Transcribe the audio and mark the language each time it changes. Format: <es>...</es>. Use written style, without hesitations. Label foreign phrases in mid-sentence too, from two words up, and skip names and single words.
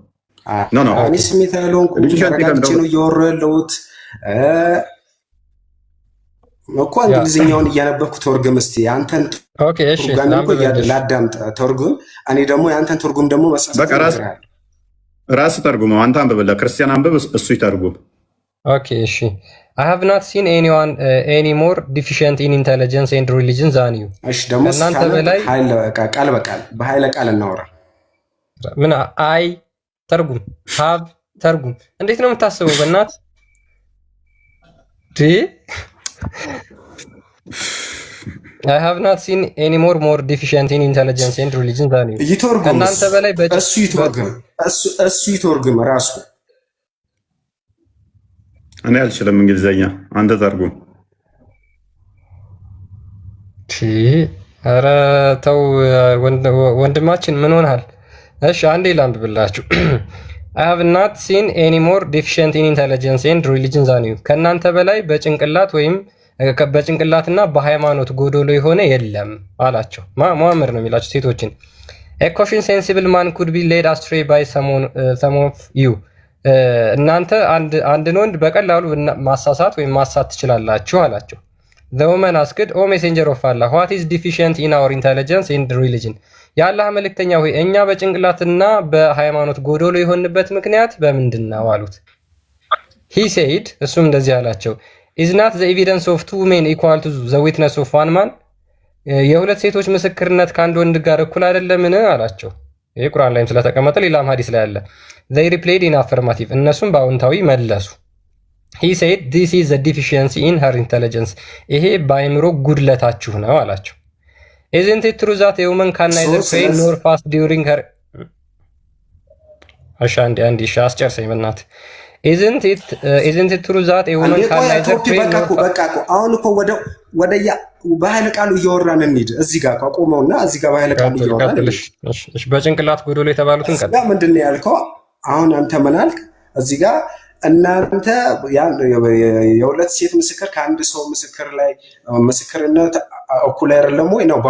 <am>እኔ ስሜታዊ ያለውን ተረጋግቼ ነው እያወራሁ ያለሁት እኮ። እንግሊዝኛውን እያነበብኩ ተርጉም እስቲ። አንተን ላዳምጥ ተርጉም። እኔ ደግሞ የአንተን ትርጉም ደግሞ ራስ ተርጉመው። አንተ አንብብለት ክርስቲያን፣ አንብብ፣ እሱ ይተርጉም።</am> <en>ኦኬ እሺ። I have not seen anyone any more deficient in intelligence and religion than you።</en> <am>እሺ ደግሞ እናንተ በላይ ቃል በቃል በኃይለ ቃል እናወራ። ምን አይ ተርጉም have ተርጉም። እንዴት ነው የምታስበው?</am> <en>በእናት I have not seen any more deficient in intelligence and religion than you።</en> <am>ይተርጉም እናንተ በላይ እሱ ይተርጉም ራሱ። እኔ አልችልም እንግሊዘኛ፣ አንተ ተርጉም። ኧረ ተው ወንድማችን ምን ሆነሃል? እሺ አንዴ ላንብብላችሁ።</am> <en>I have not seen any more deficient in intelligence and religion than you።</en> <am>ከእናንተ በላይ በጭንቅላት ወይም በጭንቅላትና በሃይማኖት ጎዶሎ የሆነ የለም አላቸው። ሙሐመድ ነው የሚላቸው ሴቶችን።</am> <en>A caution sensible man could be led astray by some of you።</en> <am>እናንተ አንድን ወንድ በቀላሉ ማሳሳት ወይም ማሳት ትችላላችሁ አላቸው።</am> <en>The woman asked, O messenger of Allah, what is deficient in our intelligence and religion?</en> <am>የአላህ መልእክተኛ ሆይ እኛ በጭንቅላትና በሃይማኖት ጎዶሎ የሆንበት ምክንያት በምንድን ነው አሉት።</am> <en>He said፣</en> <am>እሱም እንደዚህ አላቸው፣</am> <en>Is not the evidence of two men equal to the witness of one man?</en> <am>የሁለት ሴቶች ምስክርነት ከአንድ ወንድ ጋር እኩል አይደለምን አላቸው። ይሄ ቁርአን ላይም ስለተቀመጠ ሌላም ሐዲስ ላይ አለ።</am> <en>They replied in affirmative።</en> <am>እነሱም በአዎንታዊ መለሱ።</am> <en>He said, This is the deficiency in her intelligence።</en> <am>ይሄ በአእምሮ ጉድለታችሁ ነው አላቸው።</am> <en>Isn't it true that a woman can neither pray nor fast during her</en> <am>አንዴ አስጨርሰኝ በእናትህ።</am> <en>Isn't it true that a woman can neither pray nor</en> <am>በቃ አሁን እኮ ወደ በኃይለ ቃሉ እያወራን እንሂድ። እዚህ ጋር ቆመውና እዚህ ጋር በኃይለ ቃሉ እያወራን እሺ በጭንቅላት ጎዶሎ የተባሉትን ቀጥታ ምንድን ነው ያልከው? አሁን አንተ ምን አልክ? እዚህ ጋር እናንተ የሁለት ሴት ምስክር ከአንድ ሰው ምስክር ላይ ምስክርነት እኩል አይደለም ወይ ነው?</am>